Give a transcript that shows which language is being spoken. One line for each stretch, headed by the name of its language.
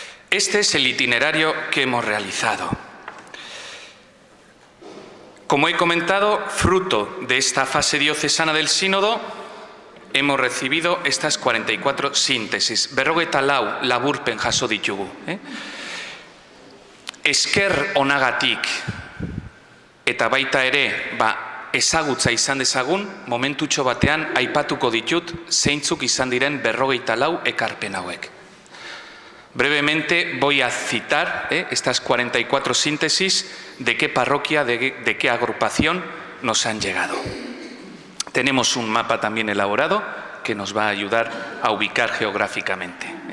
Spanish: Este es el itinerario que hemos realizado. Como he comentado, fruto de esta fase diocesana del sínodo, hemos recibido estas 44 síntesis.
Basque: Berrogeita lau laburpen jaso ditugu. Esker onagatik eta baita ere ezagutza izan dezagun, momentutxo batean aipatuko ditut zeintzuk izan diren 44 ekarpen hauek.
Spanish: Brevemente voy a citar estas 44 síntesis de qué parroquia, de qué agrupación nos han llegado. Tenemos un mapa también elaborado que nos va a ayudar a ubicar geográficamente.